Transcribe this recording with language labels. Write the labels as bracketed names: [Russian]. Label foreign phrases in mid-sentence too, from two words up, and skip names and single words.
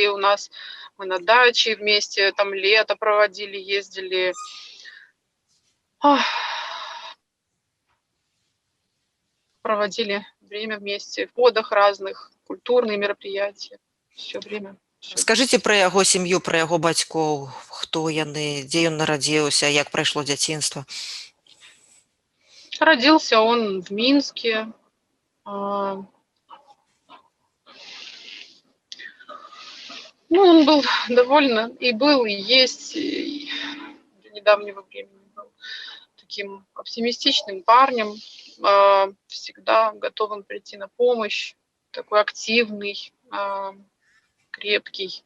[Russian] У нас мы на даче вместе там лето проводили, ездили. Проводили время вместе в водах разных, культурные мероприятия. Все время. [Belarusian] Скажите про яго сям'ю, про яго бацькоў, хто яны, дзе ён нарадзіўся, як прайшло дзяцінства? [Russian] Родился он в Минске. Ну, он был довольно и был, и есть, и до недавнего времени был таким оптимистичным парнем, всегда готовым прийти на помощь, такой активный, крепкий.